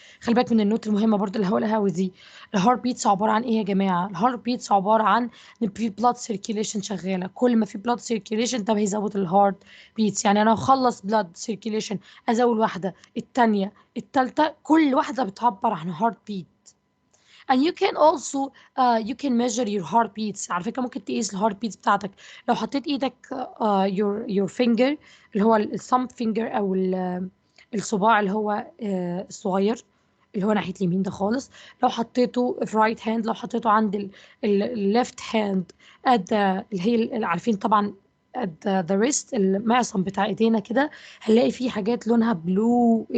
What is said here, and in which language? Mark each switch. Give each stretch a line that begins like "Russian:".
Arabic: خلي بالك من النوت المهمه برضو اللي هقولها ودي الهارت بيتس عباره عن ايه يا جماعه؟ الهارت بيتس عباره عن ان في بلاد سيركيليشن شغاله. كل ما في بلاد سيركيليشن ده هيزود الهارت بيتس. يعني انا هخلص بلاد سيركيليشن ازود واحده الثانيه الثالثه كل واحده بتعبر عن هارت بيت.
English: and you can also you can measure your heart beats.
Arabic: على فكرة ممكن تقيس الهارت بيتس بتاعتك لو حطيت ايدك
English: your finger
Arabic: اللي هو الثumb finger او الصباع اللي هو الصغير اللي هو ناحية اليمين ده خالص لو حطيته في right hand لو حطيته عند left hand اللي هي عارفين طبعا
English: at the wrist
Arabic: المعصم بتاع ايدينا كده هنلاقي فيه حاجات لونها بلو.